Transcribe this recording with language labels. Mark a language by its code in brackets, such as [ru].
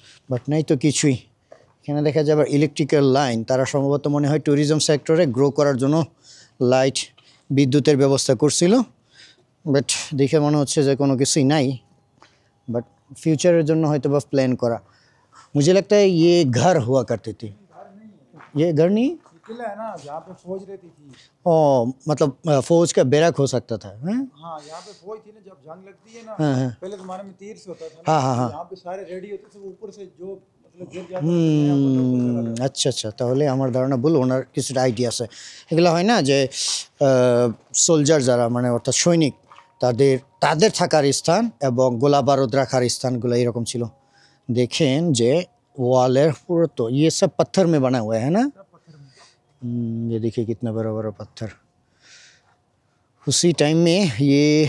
[bn] But নাই তো কিছুই এখানে দেখা যায় আবার ইলেকট্রিক্যাল লাইন তারা সম্ভবত মনে হয় ট্যুরিজম সেক্টরে গ্রো করার জন্য লাইট বিদ্যুতের ব্যবস্থা করছিল বাট দেখে মনে হচ্ছে যে কোনো কিছুই নাই বাট फ्यूचर জন্য হয়তো বা প্ল্যান করা [hi] मुझे लगता है ये घर हुआ करते थे ये घर नहीं किला है ना जहाँ पे फौज रहती थी। ओ मतलब फौज का बैरक हो सकता था हैं हाँ यहाँ पे फौज थी ना जब जंग लगती है ना हाँ, हाँ। पहले जमाने में तीर से होता था ना, हाँ, हाँ, हाँ। यहाँ पे सारे रेडी होते थे ऊपर से जो मतलब गिर जाता था, नया मतलब [bn] আচ্ছা আচ্ছা তাহলে আমার ধারণা ভুল ওনার কিছুটা আইডিয়া আছে এগুলো হয় না যে সোলজার যারা মানে অর্থাৎ সৈনিক তাদের থাকার স্থান এবং গোলা বারুদ রাখার স্থানগুলো এরকম ছিল [hi] देखें जे वालेर पूरा तो ये सब पत्थर में बना हुआ है ना ये देखिए कितना बड़ा बड़ा पत्थर उसी टाइम में ये